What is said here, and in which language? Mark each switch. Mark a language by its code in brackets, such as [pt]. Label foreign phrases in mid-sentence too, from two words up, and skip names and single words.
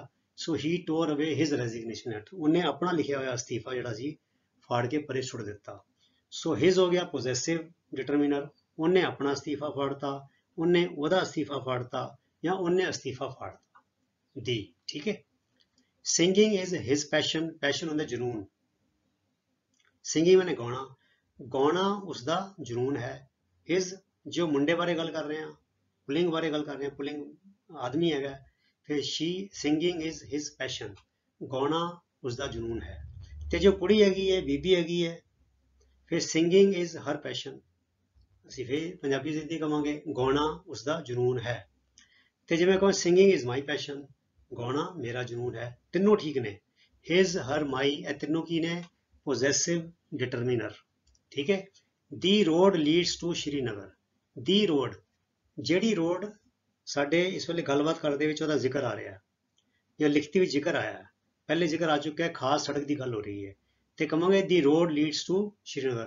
[en] So he tore away his resignation letter, [pa] ਉਹਨੇ ਆਪਣਾ ਲਿਖਿਆ ਹੋਇਆ ਅਸਤੀਫਾ ਜਿਹੜਾ ਸੀ ਫਾੜ ਕੇ ਪਰੇ ਸੁੱਟ ਦਿੱਤਾ। [en] So his [pa] ਹੋ ਗਿਆ [en] possessive determiner, [pa] ਉਹਨੇ ਆਪਣਾ ਅਸਤੀਫਾ ਫਾੜਤਾ, ਉਹਨੇ ਉਹਦਾ ਅਸਤੀਫਾ ਫਾੜਤਾ ਜਾਂ ਉਹਨੇ ਅਸਤੀਫਾ ਫਾੜਤਾ। ਦੀ ਠੀਕ ਹੈ। [en] Singing is his passion, passion [pa] ਹੁੰਦਾ ਜਨੂਨ। Singing ਮੈਨੇ ਗਾਉਣਾ, ਗਾਉਣਾ ਉਸਦਾ ਜਨੂਨ ਹੈ। His ਜੋ ਮੁੰਡੇ ਬਾਰੇ ਗੱਲ ਕਰ ਰਹੇ ਹਾਂ, ਪੁਲਿੰਗ ਬਾਰੇ ਗੱਲ ਕਰ ਰਹੇ ਹਾਂ, ਪੁਲਿੰਗ ਆਦਮੀ ਹੈਗਾ, ਫਿਰ [en] she singing is his passion, [pa] ਗਾਉਣਾ ਉਸਦਾ ਜਨੂਨ ਹੈ। ਤੇ ਜੋ ਕੁੜੀ ਹੈਗੀ ਹੈ, ਬੀਬੀ ਹੈਗੀ ਹੈ, ਫਿਰ [en] singing is her passion, [pa] ਅਸੀਂ ਫਿਰ ਪੰਜਾਬੀ ਚ ਕੀ ਕਵਾਂਗੇ, ਗਾਉਣਾ ਉਸਦਾ ਜਨੂਨ ਹੈ। ਤੇ ਜਿਵੇਂ ਕਹੋ [en] singing is my passion, [pa] ਗਾਉਣਾ ਮੇਰਾ ਜਨੂਨ ਹੈ। ਤਿੰਨੋਂ ਠੀਕ ਨੇ, [en] his, her, my, [pa] ਇਹ ਤਿੰਨੋਂ ਕੀ ਨੇ, [en] possessive determiner. [pa] ਠੀਕ ਹੈ। [en] the road leads to Srinagar, the road, [pa] ਜਿਹੜੀ ਰੋਡ ਸਾਡੇ ਇਸ ਵੇਲੇ ਗੱਲਬਾਤ ਕਰਦੇ ਵਿੱਚ ਉਹਦਾ ਜ਼ਿਕਰ ਆ ਰਿਹਾ ਜਾਂ ਲਿਖਤੀ ਵਿੱਚ ਜ਼ਿਕਰ ਆਇਆ, ਪਹਿਲੇ ਜ਼ਿਕਰ ਆ ਚੁੱਕਿਆ ਹੈ, ਖਾਸ ਸੜਕ ਦੀ ਗੱਲ ਹੋ ਰਹੀ ਹੈ, ਤੇ ਕਹਾਂਗੇ [en] the road leads to Srinagar.